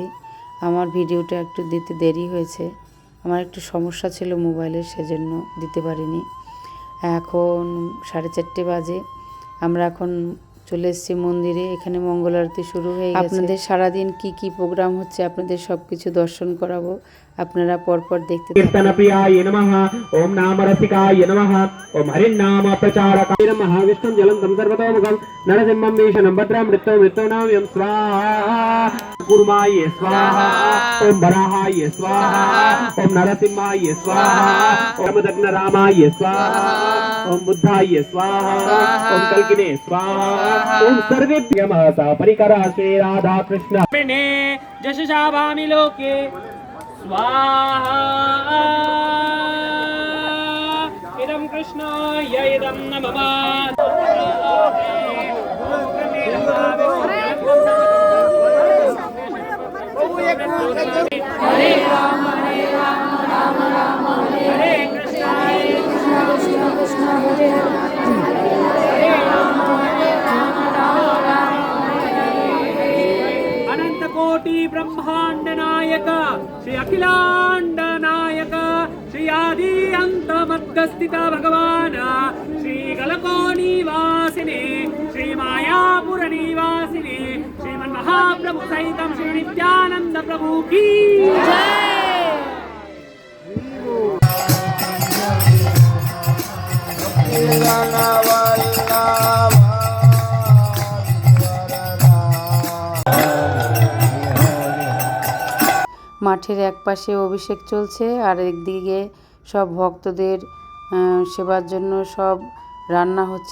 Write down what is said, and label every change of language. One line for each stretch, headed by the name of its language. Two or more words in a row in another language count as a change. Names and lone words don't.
Bangla: আমার ভিডিওটা একটু দিতে দেরি হয়েছে, আমার একটু সমস্যা ছিল মোবাইলের, সেজন্য দিতে পারিনি। এখন 4:30 বাজে। আমরা এখন চলে এসেছি মন্দিরে। এখানে মঙ্গল আরতি শুরু হয়ে গেছে। আপনাদের সারাদিন কি প্রোগ্রাম হচ্ছে আপনাদের সব কিছু দর্শন করাবো, আপনারা পরপর দেখতে থাকুন।
Sanskrit: कीर्तनप्रियाय नमः। ओम नामरसिकाय नमः। ओम हरिनाम प्रचारकाय नमः। विष्णुं जलन्तं सर्वतोमुखं नरसिंहं भीषणं भद्रं मृत्युनामयं स्वाहा। कुर्माय स्वाहा। ओम वराहाय स्वाहा। ओम नरसिंहाय स्वाहा। ओम दग्नरामाय स्वाहा। ओम बुद्धाय स्वाहा। ओम कल्किने स्वाहा। ओम सर्वेभ्यः परिकरा श्री राधा कृष्ण जशसा भामि लोके स्वाहा। इदं कृष्णाय इदं नमः। हरे राम राम राम हरे कृष्ण कृष्ण कृष्ण हरे हरे राम राम अनंत कोटि ब्रह्मांड नायक श्री अखिलांड नायक श्री आदि अंत मध्य स्थित भगवान श्री गलको निवासिने श्री मायापुर निवासिने श्रीमन् महाप्रभु सहित श्री नित्यानंद प्रभु
Hindi: की जय।
Bangla: মাঠের এক পাশে অভিষেক চলছে, আর একদিকে সব ভক্তদের সেবার জন্য সব রান্না হচ্ছে।